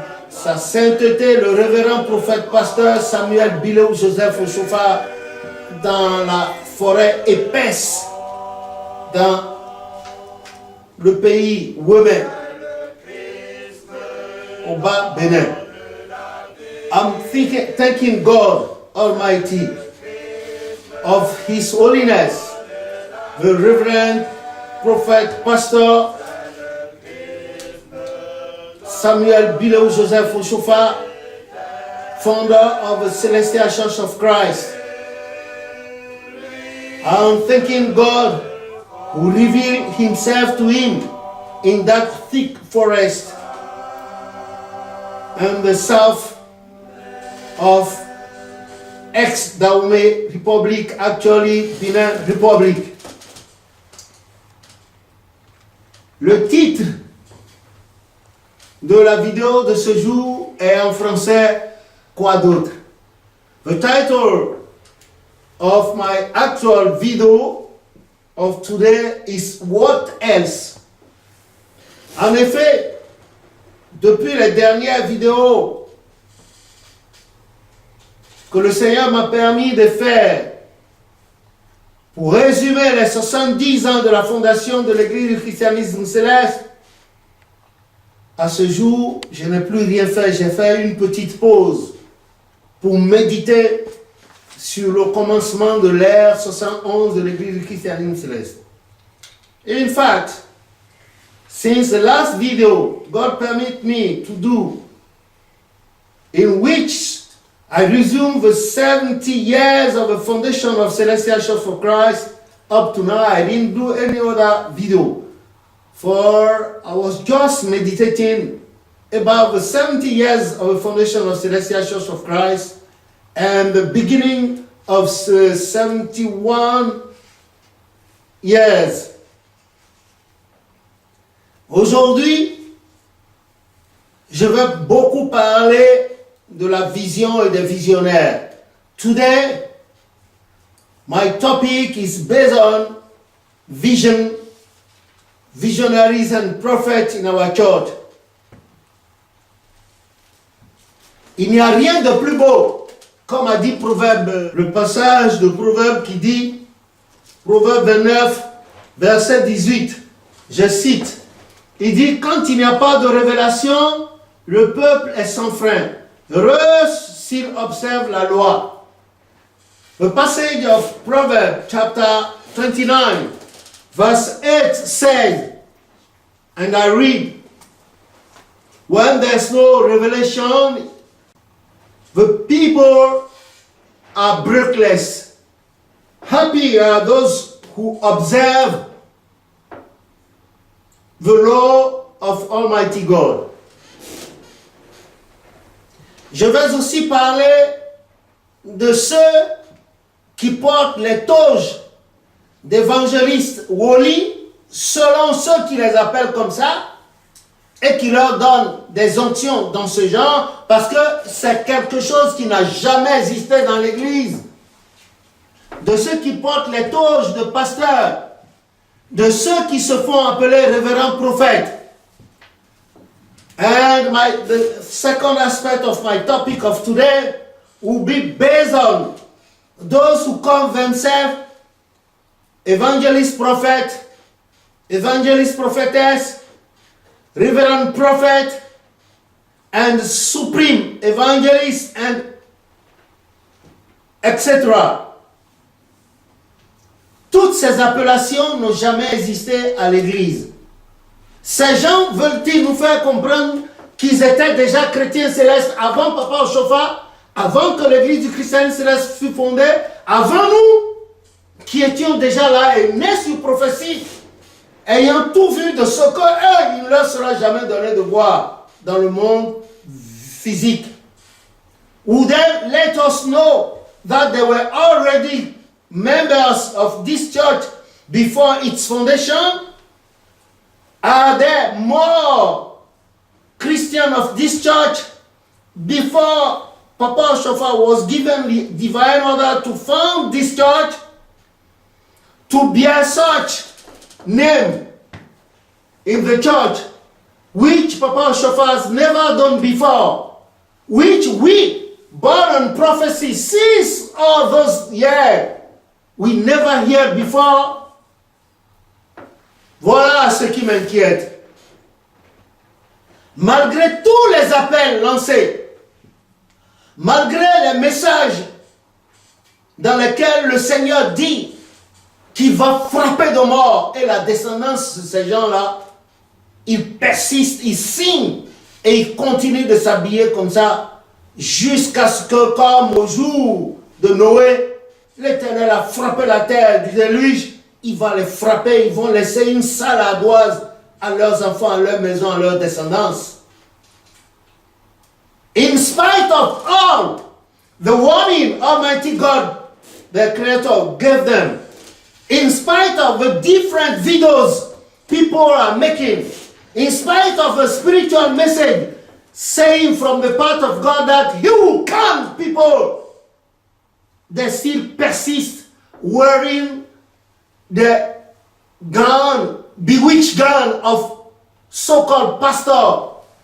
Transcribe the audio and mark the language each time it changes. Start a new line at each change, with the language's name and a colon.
French: sa sainteté, le révérend prophète pasteur Samuel Bilou Joseph Oshofa, dans la forêt épaisse, dans le pays Wébé, au bas Bénin.
English: I'm thanking God Almighty of His Holiness, the Reverend Prophet Pastor Samuel Bilou Joseph Oshofa, founder of the Celestial Church of Christ. I'm thanking God who revealed Himself to him in that thick forest in the south of ex-Dahomey Republic, actually Benin Republic.
French: Le titre de la vidéo de ce jour est en français Quoi d'autre?
English: The title of my actual video of today is What else?
French: En effet, depuis les dernières vidéos que le Seigneur m'a permis de faire pour résumer les 70 ans de la fondation de l'Église du christianisme céleste, à ce jour, je n'ai plus rien fait. J'ai fait une petite pause pour méditer sur le commencement de l'ère 71 de l'Église du christianisme céleste.
English: In fact, since the last video God permit me to do, in which I resumed the 70 years of the foundation of Celestial Church for Christ, up to now I didn't do any other video, for I was just meditating about the 70 years of the foundation of Celestial Church of Christ and the beginning of 71 years.
French: Aujourd'hui, je vais beaucoup parler de la vision et des visionnaires.
English: Today, my topic is based on vision, visionaries and prophets in our church.
French: Il n'y a rien de plus beau, comme a dit Proverbe, le passage de Proverbe qui dit, Proverbe 29, verset 18, je cite, il dit, quand il n'y a pas de révélation, le peuple est sans frein. Heureux s'il observe la loi.
English: The passage of Proverbs chapter 29, verse 8 says, and I read, when there's no revelation, the people are breathless. Happy are those who observe the law of Almighty God.
French: Je vais aussi parler de ceux qui portent les toges d'évangélistes Woli, selon ceux qui les appellent comme ça, et qui leur donnent des onctions dans ce genre, parce que c'est quelque chose qui n'a jamais existé dans l'Église. De ceux qui portent les toges de pasteurs, de ceux qui se font appeler révérends prophètes.
English: And the second aspect of my topic of today will be based on those who call themselves evangelist prophet, evangelist prophetess, reverend prophet, and supreme evangelist, and etc.
French: Toutes ces appellations n'ont jamais existé à l'Église. Ces gens veulent-ils nous faire comprendre qu'ils étaient déjà chrétiens célestes avant Papa Oshofa, avant que l'Église du christianisme céleste fût fondée, avant nous, qui étions déjà là et nés sur prophétie, ayant tout vu de ce que il ne leur sera jamais donné de voir dans le monde physique.
English: Would they let us know that they were already members of this church before its foundation? Are there more Christians of this church before Papa Oshofa was given the divine order to found this church, to bear such name in the church, which Papa Oshofa has never done before, which we, born on prophecy, since all those years, we never heard before?
French: Voilà ce qui m'inquiète. Malgré tous les appels lancés, malgré les messages dans lesquels le Seigneur dit qu'il va frapper de mort, et la descendance de ces gens-là, ils persistent, ils signent et ils continuent de s'habiller comme ça jusqu'à ce que, comme au jour de Noé, l'Éternel a frappé la terre du déluge. Il va les frapper, ils vont laisser une sale ardoise à leurs enfants, à leur maison, à leur descendance.
English: In spite of all the warning Almighty God, the Creator, gave them, in spite of the different videos people are making, in spite of the spiritual message saying from the part of God that He will come, people, they still persist wearing the gown, bewitched gown of so-called pastor.